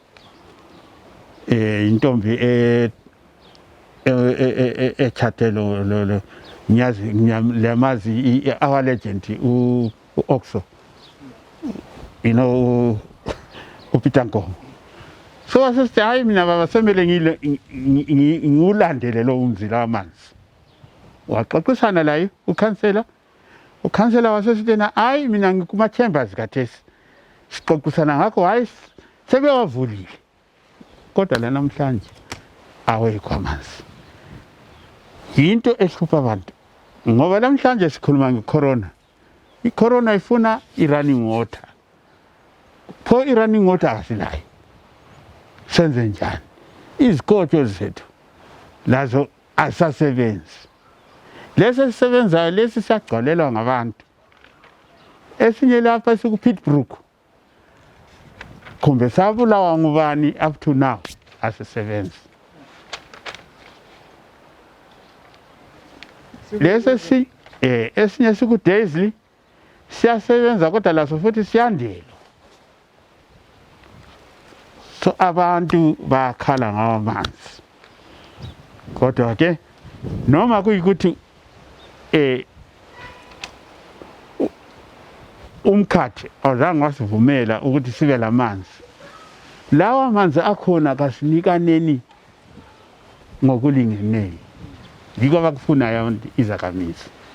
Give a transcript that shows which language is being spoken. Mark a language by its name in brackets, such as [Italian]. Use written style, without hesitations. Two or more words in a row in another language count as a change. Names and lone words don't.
[North Ndebele] intombi echatelo lo ngiyazi lemazi [English] our legend [North Ndebele] uOxo uPeter Nkomo so asisithi hayi mina baba semele ngiulandele lo umzila wamanzi waxoxisana layo ukhansela wasesithena hayi mina ngikuma chambers kathesi sixoxisana ngakho hayi sebewavulile kodwa la namhlanje awekho amanzi yinto ehlupha abantu ngoba namhlanje sikhuluma ngecorona icorona ifuna [English] irunning water [North Ndebele] pho [English] irunning water [North Ndebele] asilayo senze njani izikotsho zethu lazo asasebenzi lesi sisebenzayo lesi siyagcwalelwa ngabantu esinye lapha sikuPitbrook kumbe sabulawa ngubani [English] up to now [North Ndebele] asisebenzi lesi esinye sikuDaisley siyasebenza kodwa laso futhi siyandela so abantu bakhala ngamanzi kodwa ke noma kuyikuthi umkhathi awuzange wasivumela ukuthi sibe lamanzi lawa amanzi akhona kasinikaneni ngokulingeneyo yiko abakufunayo izakhamizi